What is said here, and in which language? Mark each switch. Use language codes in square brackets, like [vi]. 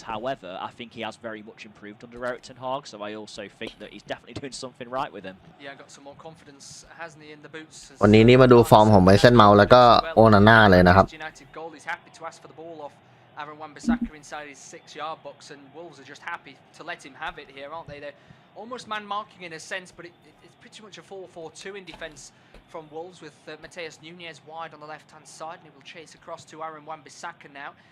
[en] However, I think he has very much improved under Erik ten Hag, so I also think that he's definitely doing something right with him. Yeah, got some more confidence, hasn't he, in the boots? [th] วันนี้มาดูฟอร์มของไมเซนเมาแล้วก็โอนาน่าเลยนะครับ [en] United goal, he's happy to ask for the ball off Aaron Wan-Bissaka inside his 6-yard box, and Wolves are just happy to let him have it here, aren't they? They're almost man marking in a sense, but it's pretty much a 4-4-2 in defence from Wolves with Matheus Nunes wide on the left-hand side, and he will chase across to Aaron Wan-Bissaka now.